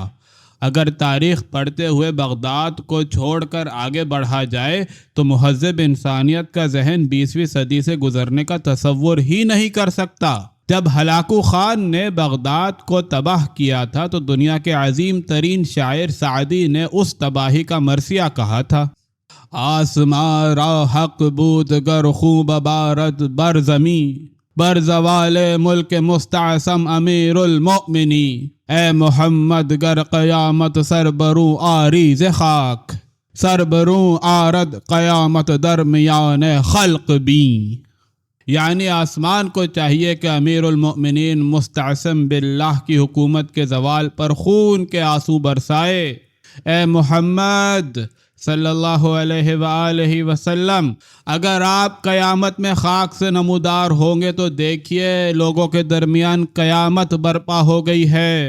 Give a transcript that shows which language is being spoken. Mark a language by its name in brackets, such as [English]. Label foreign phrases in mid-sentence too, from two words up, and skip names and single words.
[Urdu] اگر تاریخ پڑھتے ہوئے بغداد کو چھوڑ کر آگے بڑھا جائے تو مہذب انسانیت کا ذہن 20ویں صدی سے گزرنے کا تصور ہی نہیں کر سکتا۔ جب ہلاکو خان نے بغداد کو تباہ کیا تھا تو دنیا کے عظیم ترین شاعر سعدی نے اس تباہی کا مرثیہ کہا تھا: [Persian] آسماں را حق بود گر خوب بارد بر زمیں، بر زوال ملک مستعصم امیر المؤمنی، اے محمد گر قیامت سر بروں آری ز خاک، سر بروں آرد قیامت درمیان خلق بیں۔ [Urdu] یعنی آسمان کو چاہیے کہ امیر المؤمنین مستعصم باللہ کی حکومت کے زوال پر خون کے آنسو برسائے۔ اے محمد [Arabic] صلی اللہ علیہ وآلہ وسلم، [Urdu] اگر آپ قیامت میں خاک سے نمودار ہوں گے تو دیکھیے لوگوں کے درمیان قیامت برپا ہو گئی ہے۔